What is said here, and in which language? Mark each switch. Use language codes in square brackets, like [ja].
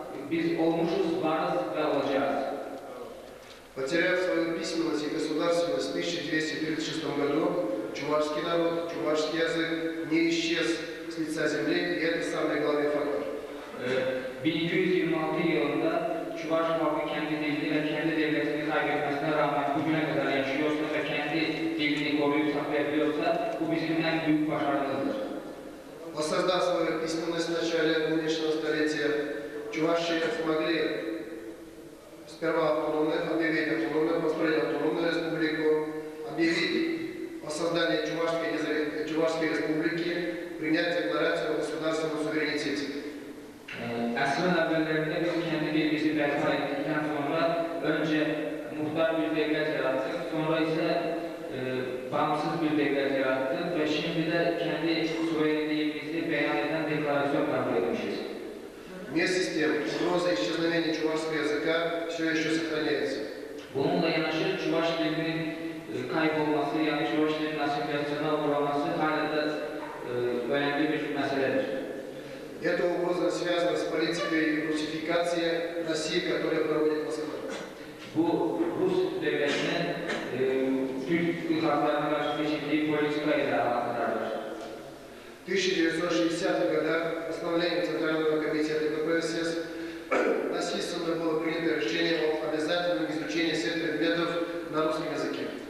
[tr] Biz olmuşuz, varız ve olacağız. [ru] Потеряв свою письменность и государственность в 1236 году, чувашский народ, чувашский язык не исчез с лица земли, и это самый главный фактор. [tr] 1226 yılında Çuvaş halkı kendi dilini ve kendi devletini kaybetmesine rağmen bugüne kadar yaşıyorsa ve kendi dilini koruyup saklayabiliyorsa bu bizim en büyük başarımızdır. [ru] Воссоздав свою письменность в начале нынешнего столетия, чуваши смогли сперва объявить автономную, построить автономную республику, объявить о создании Чувашской республики, принять декларацию о государственном суверенитете. [tr] Asrın evvellerinde biz kendi dilimizi berpa ettikten sonra önce muhtar bir devlet yarattık, sonra ise bağımsız bir devlet yarattık ve şimdi de kendi suverenliğimizi beyan eden deklarasyon kabul etmişiz. [ru] Вместе с тем, угроза исчезновения чувашского языка все еще сохраняется. [tr] Bununla yanaşır Çuvaş dilinin kaybolması, yani Çuvaş dilinin asimilasyona uğraması hala da önemli bir meseledir. [ru] Эта угроза связана с политикой русификации России, которую проводит Москва. [tr] Bu Rus devletinin Türk halklarına karşı geçirdiği politikayla alakalıdır. [ru] В 1960-х годах постановлением Центрального комитета КПСС насильственно было принято решение о обязательном изучении всех предметов на русском языке.